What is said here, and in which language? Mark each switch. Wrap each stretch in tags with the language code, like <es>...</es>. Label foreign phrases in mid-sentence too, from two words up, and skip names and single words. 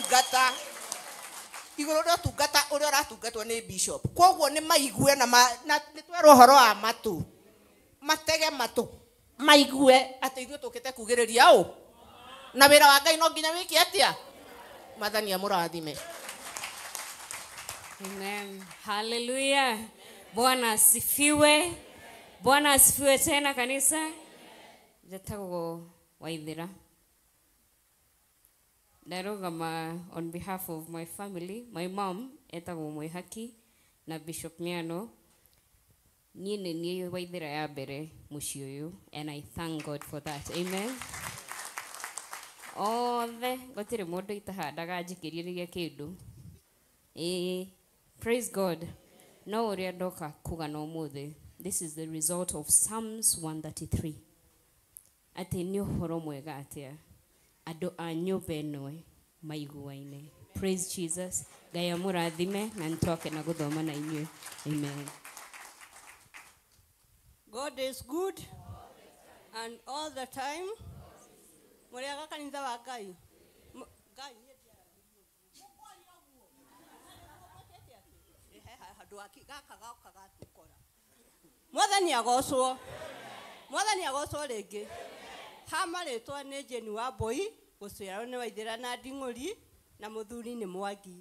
<ki>ũtungata ũrĩa ũratungatwo nĩ bishop koguo nĩ maigue na nĩ twerwo ũhoro wa matũ matege matũ maigue atĩ ithuĩ tũkĩte kugĩrĩria ũ na wĩra wa Ngai no nginya wĩke atĩa Mwathani amũrathime.</ki> <en>Amen. Hallelujah.</en> <sw>Bwana asifiwe. Bwana asifiwe tena kanisa.</sw> <ki>Jatago Waithira. Ndarugama</ki> <en>on behalf of my family, my mom</en> <ki>etago Mwihaki na Bishop Miano. Niĩ nĩ Waithira ya mbere mũciĩ ũyũ,</ki> <en>and I thank God for that. Amen.</en> <ki>Othe gũtirĩ mũndũ itahandaga njikĩrĩrie kĩndũ.</ki> <en>Praise God.</en> <ki>No ũrĩa ndoka kugana ũmũthĩ.</ki> <en>This is the result of Psalms 133.</en> <ki>Atĩ nĩ ũhoro mwega atĩa andũ a nyũmba ĩno maiguaine.</ki> <en>Praise Jesus.</en> <ki>Ngai amũrathime na nĩtwake na gũthoma na inyuĩ.</ki> <en>Amen. God is good and all the time.</en> <ki>Muriaga kanitha wa Ngai. Ngai Mwathani agocwo. Mwathani agocwo rĩngĩ. Hamarĩtwa nĩ Jeni wa Mboi, gũciarwo nĩ Waithĩra na Nding'ũri na mũthuri nĩ Mwangi.</ki>